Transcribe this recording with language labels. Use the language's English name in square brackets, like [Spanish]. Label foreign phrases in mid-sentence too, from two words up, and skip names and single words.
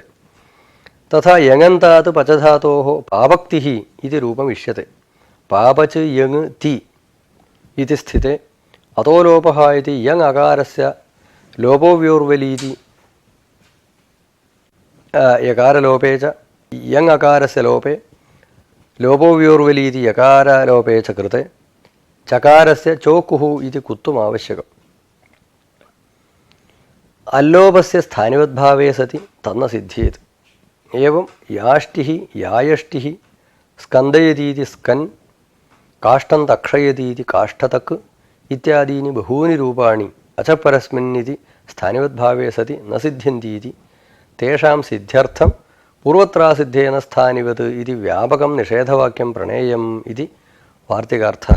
[Sanskrit] तथा यङन्तात् पचधातोः पापक्तिः इति रूपम् इष्यते। पापच यङ् ति इति स्थिते अतो लोपः इति यङ् अकारस्य लोपोव्योर्वलीति यकारलोपे च यङ् अकारस्य लोपे ലോപോവ്യോർവലി ഇതി യകാരാലോപേ ച കൃത്തെ ചകാരസ്യ ചോക്കുഃ ഇതി കുത്വം ആവശ്യകം. അല്ലോപസ്യ സ്ഥാനിവദ്ഭാവേ സതി തന്ന സിദ്ധ്യേത്. ഏവം യാഷ്ടിഃ യായഷ്ടിഃ സ്കന്ദയതീതി സ്കൻ കാഷ്ടം തക്ഷയതീതി കാഷ്ടതക് ഇത്യാദീനി ബഹൂനി രൂപാണി അചപരസ്മിന്നിതി സ്ഥാനിവദ്ഭാവേ സതി ന സിദ്ധ്യന്തി തേഷാം സിദ്ധ്യർത്ഥം പൂർവത്രാസിദ്ധേന സ്ഥാനിവത് ഇതി വ്യാപകം നിഷേധവാക്യം പ്രണേയം ഇതി വാർത്തികാർത്ഥഃ.